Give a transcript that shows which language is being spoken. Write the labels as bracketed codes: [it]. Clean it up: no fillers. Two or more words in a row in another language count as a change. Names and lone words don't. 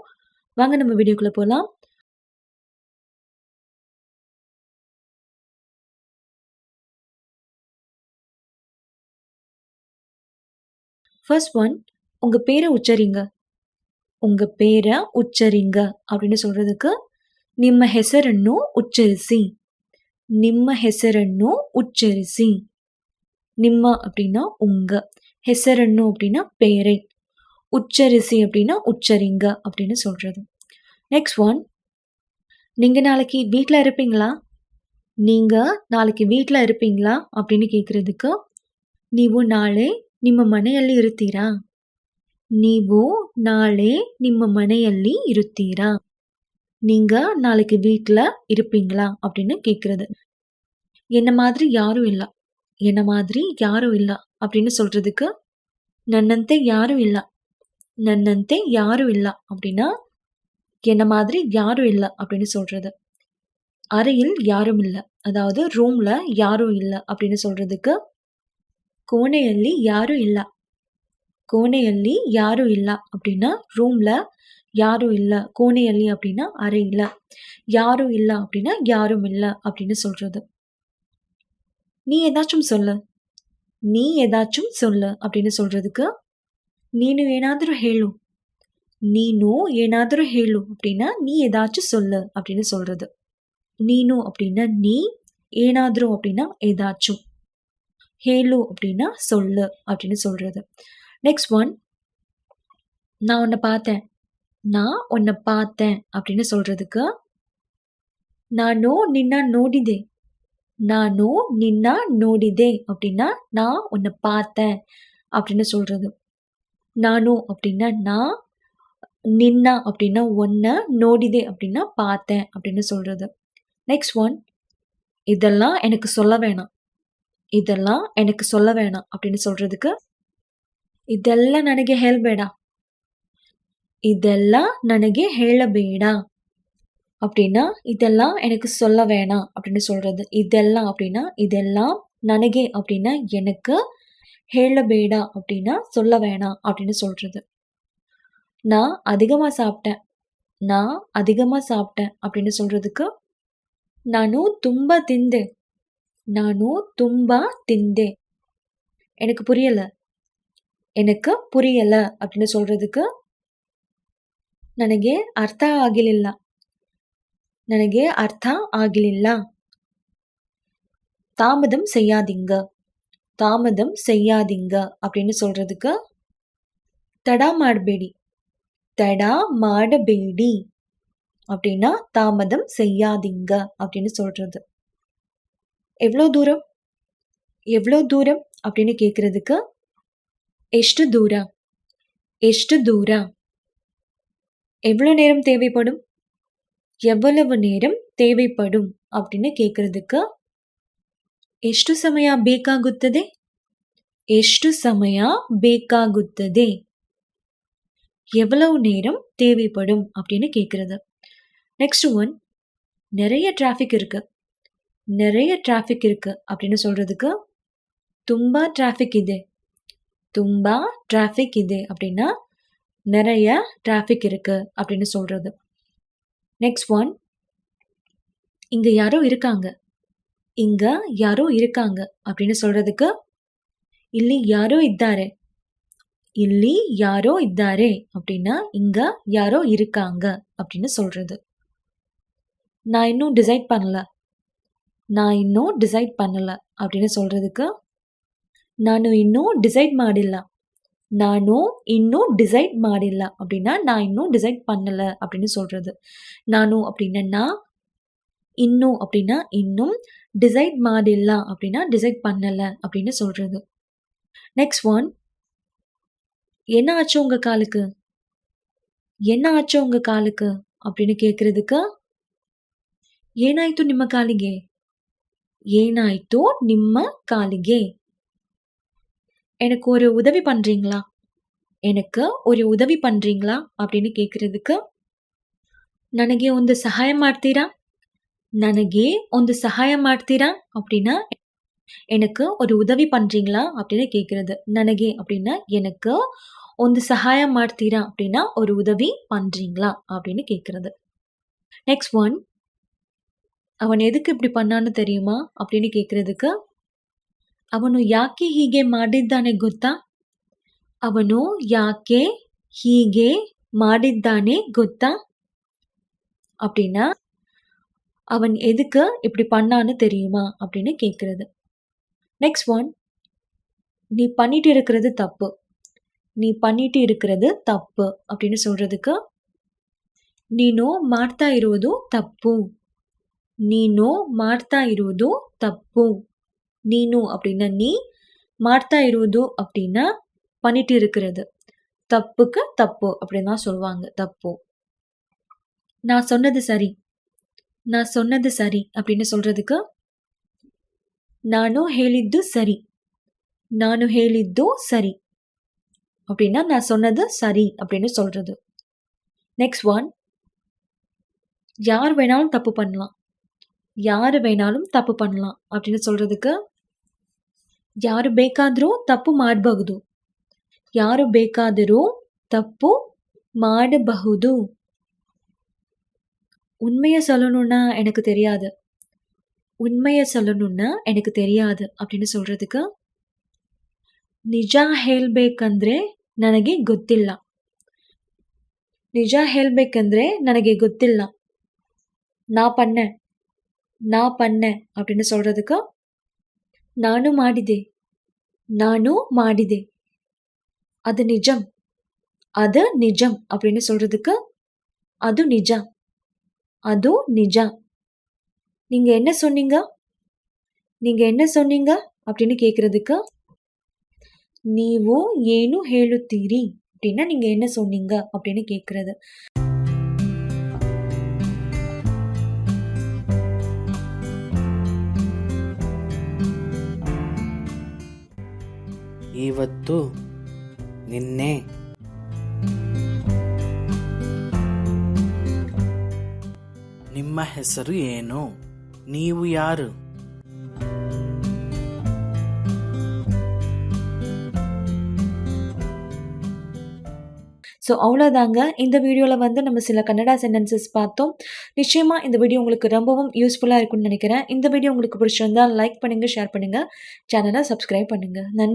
[ta] வாங்க நம்ம வீடியோக்குள்ள போலாம். [en] first one, [ta] உங்க பேர உச்சரிங்க. உங்க பேர உச்சரிங்க அப்படின்னு சொல்றதுக்கு [kn] ನಿಮ್ಮ ಹೆಸರನ್ನು ಉಚ್ಚರಿಸಿ. ನಿಮ್ಮ ಹೆಸರನ್ನು ಉಚ್ಚರಿಸಿ. [ta] ನಿಮ್ಮ அப்படின்னா உங்க, ಹೆಸರನ್ನು அப்படின்னா பேரை, உச்சரிசி அப்படின்னா உச்சரிங்க அப்படின்னு சொல்றது. [en] next one, [ta] நீங்க நாளைக்கு வீட்ல இருப்பீங்களா? நீங்க நாளைக்கு வீட்ல இருப்பீங்களா அப்படின்னு கேட்கறதுக்கு [kn] ನೀವು ನಾಳೆ ನಿಮ್ಮ ಮನೆಯಲ್ಲಿ ಇರುತ್ತೀರಾ? ನೀವು ನಾಳೆ ನಿಮ್ಮ ಮನೆಯಲ್ಲಿ ಇರುತ್ತೀರಾ? [ta] நீங்க நாளைக்கு வீட்ல இருப்பீங்களா அப்படின்னு கேட்கறது. என்ன மாதிரி யாரும் இல்ல, என்ன மாதிரி யாரும் இல்ல அப்படின்னு சொல்றதுக்கு நன்னಂತೆ யாரும் இல்ல, நன்னಂತೆ யாரும் இல்ல அப்படின்னா என்ன மாதிரி யாரும் இல்ல அப்படின்னு சொல்றது. அறையில் யாரும் இல்ல, அதாவது ரூம்ல யாரும் இல்ல அப்படின்னு சொல்றதுக்கு [kn] ಕೋಣೆಯಲ್ಲಿ ಯಾರೂ ಇಲ್ಲ. ಕೋಣೆಯಲ್ಲಿ ಯಾರೂ ಇಲ್ಲ [ta] அப்படின்னா ரூம்ல யாரும் இல்ல, கோணையல்லி அப்படின்னா அறையில, யாரும் இல்ல அப்படின்னா யாரும் இல்ல அப்படின்னு சொல்றது. நீ ஏதாச்சும் சொல்லு, நீ ஏதாச்சும் சொல்லு அப்படின்னு சொல்றதுக்கு [kn] ನೀನು ಏನಾದರೂ ಹೇಳು, ನೀನು ಏನಾದರೂ ಹೇಳು [ta] அப்படின்னா நீ ஏதாச்சும் சொல்லு அப்படின்னு சொல்றது. நீனு அப்படின்னா நீ, ஏனாದರೂ அப்படின்னா ஏதாச்சும், ஹேலு அப்படின்னா சொல்லு அப்படின்னு சொல்றது. [en] next one, [ta] நான் உன்னை பார்த்தேன். நான் உன்னை பார்த்தேன் அப்படின்னு சொல்றதுக்கு [kn] ನಾನು ನಿನ್ನ ನೋಡಿದೆ. ನಾನು ನಿನ್ನ ನೋಡಿದೆ [ta] அப்படின்னா நான் உன்னை பார்த்தேன் அப்படின்னு சொல்றது. நானு அப்படின்னா நான், நின்ன அப்படின்னா ஒன்ன, நோடிதே அப்படின்னா பார்த்தேன் அப்படின்னு சொல்றது. [en] next one, [ta] இதெல்லாம் எனக்கு சொல்ல வேணாம். இதெல்லாம் எனக்கு சொல்ல வேணாம் அப்படின்னு சொல்றதுக்கு [kn] ಇದೆಲ್ಲ ನನಗೆ ಹೇಳಬೇಡ. [ta] இதெல்லாம் [kn] ನನಗೆ ಹೇಳಬೇಡ [ta] அப்படின்னா இதெல்லாம் எனக்கு சொல்ல வேணாம் அப்படின்னு சொல்றது. இதெல்லாம் அப்படின்னா இதெல்லாம், ನನಗೆ அப்படின்னா எனக்கு, ಹೇಳಬೇಡ அப்படின்னா சொல்ல வேணாம் அப்படின்னு சொல்றது. நான் அதிகமா சாப்பிட்டேன். நான் அதிகமா சாப்பிட்டேன் அப்படின்னு சொல்றதுக்கு [kn] ನಾನು ತುಂಬಾ ತಿಂದೆ. ನಾನು ತುಂಬಾ ತಿಂದೆ. [ta] எனக்கு புரியல, எனக்கு புரியல அப்படின்னு சொல்றதுக்கு [kn] ನನಗೆ ಅರ್ಥ ಆಗಲಿಲ್ಲ. ನನಗೆ ಅರ್ಥ ಆಗಲಿಲ್ಲ. [ta] தாமதம் செய்யாதீங்க. தாமதம் செய்யாதீங்க அப்படின்னு சொல்றதுக்கு [kn] ತಡ ಮಾಡಬೇಡಿ. ತಡ ಮಾಡಬೇಡಿ [ta] அப்படின்னா தாமதம் செய்யாதீங்க அப்படின்னு சொல்றது. எவ்வளோ தூரம், எவ்வளோ தூரம் அப்படின்னு கேட்கறதுக்கு [kn] ಎಷ್ಟು ದೂರ, ಎಷ್ಟು ದೂರ. [ta] எவ்வளோ நேரம் தேவைப்படும், எவ்வளவு நேரம் தேவைப்படும் அப்படின்னு கேட்கறதுக்கு [kn] ಎಷ್ಟು ಸಮಯ ಬೇಕಾಗುತ್ತದೆ, ಎಷ್ಟು ಸಮಯ ಬೇಕಾಗುತ್ತದೆ. [ta] எவ்வளவு நேரம் தேவைப்படும் அப்படின்னு கேட்கறது. [en] next one, [ta] நிறைய டிராஃபிக் இருக்கு. நிறைய டிராஃபிக் இருக்கு அப்படின்னு சொல்றதுக்கு [kn] ತುಂಬಾ ಟ್ರಾಫಿಕ್ ಇದೆ. ತುಂಬಾ ಟ್ರಾಫಿಕ್ ಇದೆ [ta] அப்படின்னா நிறைய டிராஃபிக் இருக்கு அப்படின்னு சொல்றது. [en] next one, [ta] இங்க யாரோ இருக்காங்க. இங்க யாரோ இருக்காங்க அப்படின்னு சொல்றதுக்கு [kn] ಇಲ್ಲಿ ಯಾರೋ ಇದ್ದಾರೆ. ಇಲ್ಲಿ ಯಾರೋ ಇದ್ದಾರೆ [ta] அப்படின்னா இங்க யாரோ இருக்காங்க அப்படின்னு சொல்றது. நான் இன்னும் டிசைட் பண்ணல. நான் இன்னும் டிசைட் பண்ணல அப்படின்னு சொல்றதுக்கு [kn] ನಾನು ಇನ್ನೂ ಡಿಸೈಡ್ ಮಾಡಿಲ್ಲ. ನಾನು ಇನ್ನೂ ಡಿಸೈಡ್ ಮಾಡಿಲ್ಲ [ta] அப்படின்னா நான் இன்னும் டிசைட் பண்ணல அப்படின்னு சொல்றது. ನಾನು அப்படின்னா நான், இன்னும் அப்படின்னா இன்னும், டிசைட் ಮಾಡಿಲ್ಲ அப்படின்னா டிசைட் பண்ணல அப்படின்னு சொல்றது. [en] next one, [ta] என்ன ஆச்சு உங்க காலுக்கு, என்ன ஆச்சு உங்க காலுக்கு அப்படின்னு கேட்கறதுக்கு [kn] ಏನಾಯ್ತು ನಿಮ್ಮ ಕಾಲಿಗೆ, ಏನಾಯ್ತು ನಿಮ್ಮ ಕಾಲಿಗೆ. [ta] எனக்கு ஒரு உதவி பண்றீங்களா, எனக்கு ஒரு உதவி பண்றீங்களா அப்படின்னு கேட்கறதுக்கு [kn] ನನಗೆ ಒಂದು ಸಹಾಯ ಮಾಡ್ತೀರಾ, ನನಗೆ ಒಂದು ಸಹಾಯ ಮಾಡ್ತೀರಾ [ta] அப்படின்னா எனக்கு ஒரு உதவி பண்றீங்களா அப்படின்னு கேட்கிறது. ನನಗೆ அப்படின்னா எனக்கு, [kn] ಒಂದು ಸಹಾಯ ಮಾಡ್ತೀರಾ [ta] அப்படின்னா ஒரு உதவி பண்றீங்களா அப்படின்னு கேட்கிறது. [en] next one, [ta] அவன் எதுக்கு இப்படி பண்ணான்னு தெரியுமா அப்படின்னு கேட்கறதுக்கு, [kn] ಅವನು ಯಾಕೆ ಹೀಗೆ ಮಾಡಿದ್ದಾನೆ ಗೊತ್ತಾ? ಅವನು ಯಾಕೆ ಹೀಗೆ ಮಾಡಿದ್ದಾನೆ ಗೊತ್ತಾ? [ta] அப்படின்னா அவன் எதுக்கு இப்படி பண்ணான்னு தெரியுமா அப்படின்னு கேட்கிறது. [en] next one, [ta] நீ பண்ணிட்டு இருக்கிறது தப்பு. நீ பண்ணிட்டு இருக்கிறது தப்பு அப்படின்னு சொல்றதுக்கு, [kn] ನೀನು ಮಾಡ್ತಾ ಇರುವುದು ತಪ್ಪು. ನೀನು ಮಾಡ್ತಾ ಇರುವುದು ತಪ್ಪು. [ta] ನೀನು அப்படின்னா நீ, [kn] ಮಾಡ್ತಾ ಇರುವುದು [ta] அப்படின்னா பண்ணிட்டு இருக்கிறது. தப்புக்கு தப்பு அப்படின்னு தான் சொல்லுவாங்க. தப்பு. நான் சொன்னது சரி. நான் சொன்னது சரி அப்படின்னு சொல்றதுக்கு, [kn] ನಾನು ಹೇಳಿದ್ದು ಸರಿ. ನಾನು ಹೇಳಿದ್ದು ಸರಿ [ta] அப்படின்னா நான் சொன்னது சரி அப்படின்னு சொல்றது. [en] next one, [ta] யார் வேணாலும் தப்பு பண்ணலாம். யாரு வேணாலும் தப்பு பண்ணலாம் அப்படின்னு சொல்றதுக்கு, [kn] ಯಾರು ಬೇಕಾದರೂ ತಪ್ಪು ಮಾಡಬಹುದು. ಯಾರು ಬೇಕಾದರೂ தப்பு ಮಾಡಬಹುದು. [ta] உண்மையை சொல்லணும்னா எனக்கு தெரியாது. உண்மையை சொல்லணும்னா எனக்கு தெரியாது அப்படின்னு சொல்றதுக்கு, [kn] ನಿಜ ಹೇಳ್ಬೇಕಂದ್ರೆ ನನಗೆ ಗೊತ್ತಿಲ್ಲ. ನಿಜ ಹೇಳ್ಬೇಕಂದ್ರೆ ನನಗೆ ಗೊತ್ತಿಲ್ಲ. [ta] நான் பண்ணேன். நான் பண்ணேன் அப்படின்னு சொல்றதுக்கு, [kn] ನಾನು ಮಾಡಿದೆ. ನಾನು ಮಾಡಿದೆ. [ta] அது நிஜம். அது நிஜம் அப்படின்னு சொல்றதுக்கு, [kn] ಅದು ನಿಜ. ಅದು ನಿಜ. [ta] நீங்க என்ன சொன்னீங்க? நீங்க என்ன சொன்னீங்க அப்படின்னு கேட்கறதுக்கு, [kn] ನೀವು ಏನು ಹೇಳುತ್ತೀರಿ [ta] அப்படின்னா நீங்க என்ன சொன்னீங்க அப்படின்னு கேட்கறது. [kn] ಇವತ್ತು, ನಿನ್ನೆ, ನಿಮ್ಮ ಹೆಸರು ಏನು? ನೀವು ಯಾರು? [ta] ஸோ அவ்வளோதாங்க. இந்த வீடியோவில் வந்து நம்ம சில கன்னடா சென்டென்சஸ் பார்த்தோம். நிச்சயமாக இந்த வீடியோ உங்களுக்கு ரொம்பவும் யூஸ்ஃபுல்லாக இருக்கும்னு நினைக்கிறேன். இந்த வீடியோ உங்களுக்கு பிடிச்சிருந்தால் லைக் பண்ணுங்கள், ஷேர் பண்ணுங்கள், சேனலை சப்ஸ்கிரைப் பண்ணுங்கள்.